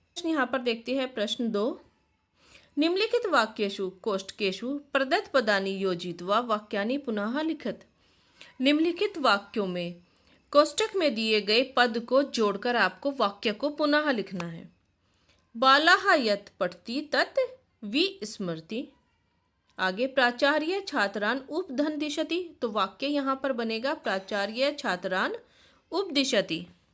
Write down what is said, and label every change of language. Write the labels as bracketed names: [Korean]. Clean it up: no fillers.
[Hindi] यहाँ पर देखते हैं प्रश्न 2। [Sanskrit] निम्नलिखित वाक्येषु कोष्ठकेषु प्रदत्त पदानि योजित्वा वाक्यानि पुनः लिखत। [Hindi] निम्नलिखित वाक्यों में कोष्ठक में दिए गए पद को जोड़कर आपको वाक्य को पुनः लिखना है। [Sanskrit] बालाः यत् पठति तत् विस्मरति। [Hindi] आगे [Sanskrit] प्राचार्य छात्रान उपदिशति, [Hindi] तो वाक्य यहाँ पर बनेगा प्राचार्य छात्रान उपदिशति।